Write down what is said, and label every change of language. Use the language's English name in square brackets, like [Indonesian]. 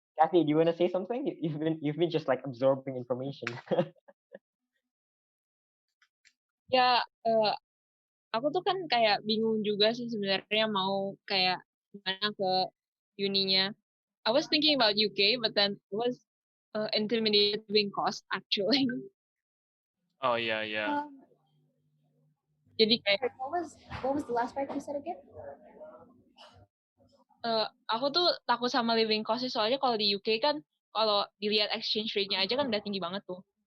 [English] Kathy, do you want to say something? You've been just like absorbing information. [Indonesian] Ya, aku tuh kan kayak bingung juga sih sebenarnya mau kayak gimana ke uninya. [English] I was thinking about UK, but then it was intimidated living cost actually. Oh yeah. [Indonesian] Jadi kayak [English] what was the last part you said again? [Indonesian] Aku tuh takut sama living cost sih, soalnya kalau di UK kan kalau dilihat exchange rate-nya aja kan udah tinggi banget tuh.